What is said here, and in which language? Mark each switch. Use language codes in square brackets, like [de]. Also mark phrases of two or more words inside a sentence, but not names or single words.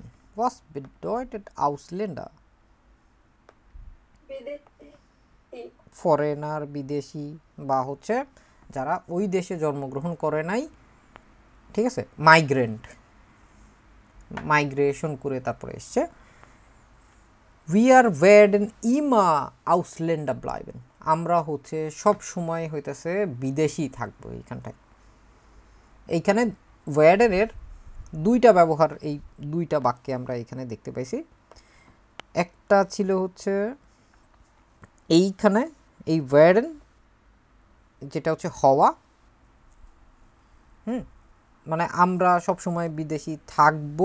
[de] Was bedeutet Ausländer? [bn] ফরেনার, বিদেশি, বা যারা ওই দেশে জন্মগ্রহণ করে নাই, ঠিক আছে, মাইগ্রেন্ট। মাইগ্রেশন করে তারপরে এসছে। [de] wir werden immer Ausländer bleiben, [bn] আমরা হচ্ছে সব সময় হইতেছে বিদেশি থাকবো। এইখানে ওয়ার্ডেনের দুইটা ব্যবহার, এই দুইটা বাক্যে আমরা এখানে দেখতে পাইছি। একটা ছিল হচ্ছে এইখানে এই ওয়ার্ডেন যেটা হচ্ছে হওয়া, মানে আমরা সব সময় বিদেশি থাকবো।